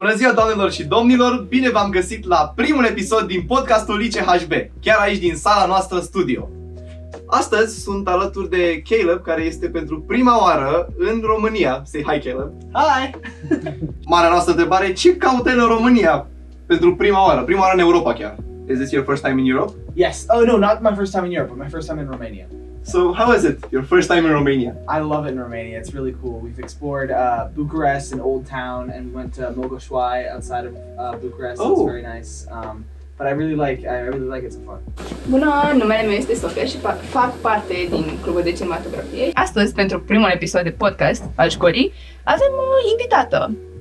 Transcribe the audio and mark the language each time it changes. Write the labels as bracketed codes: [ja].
[ro] Bună ziua, doamnelor și domnilor! Bine v-am găsit la primul episod din podcastul ICHB, chiar aici din sala noastră studio. Astăzi sunt alături de Caleb, care este pentru prima oară în România. [en] Say hi, Caleb! Hi! [ro] Marea noastră întrebare, ce caută în România pentru prima oară în Europa chiar? [en] Is this your first time in Europe? Yes. Oh no, not my first time in Europe, but my first time in Romania. So how is it, your first time in Romania? I love it in Romania. It's really cool. We've explored Bucharest and Old Town, and we went to Mogoșoai outside of Bucharest. So it's very nice. But I really like it so far. [ro] Bună, numele meu este Sofia și fac parte din clubul de cinematografie. Astăzi, pentru primul episod de podcast al școlii, avem o invitată.